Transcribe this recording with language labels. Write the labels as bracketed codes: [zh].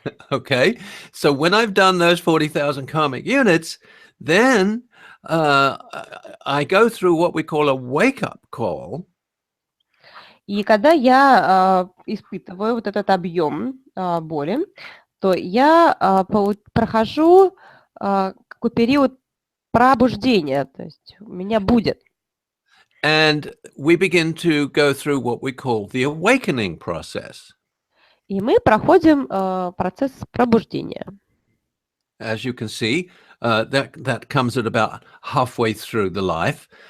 [en] Okay, so when I've done those 40,000 karmic units, then I go through what we call a wake-up call. [ru] И когда я испытываю вот этот объем боли, то я прохожу какой период пробуждения, то есть у меня будет. [en] And we begin to go through what we call the awakening process. [ru] И мы проходим процесс пробуждения. [en] As you can see, that comes at about halfway through the life.